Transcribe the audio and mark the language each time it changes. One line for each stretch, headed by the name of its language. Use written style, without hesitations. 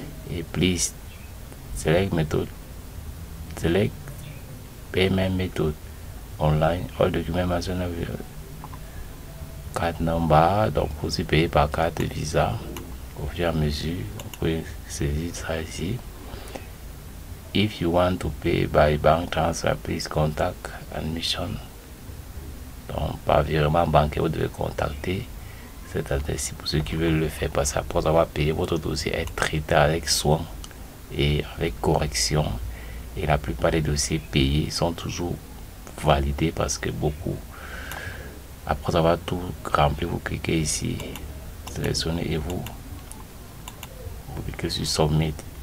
French: Et
English: please select method, select payment method online, all documents mentioned,
French: carte number, donc vous pouvez payer par carte Visa au fur et à mesure. Vous pouvez saisir ça ici.
English: If you want to pay by bank transfer, please contact admission.
French: Donc par virement bancaire, vous devez contacter cette adresse pour ceux qui veulent le faire, parce qu'après avoir payé, votre dossier est traité avec soin et avec correction, et la plupart des dossiers payés sont toujours validés, parce que beaucoup, après avoir tout rempli, vous cliquez ici, sélectionnez et vous cliquez sur submit.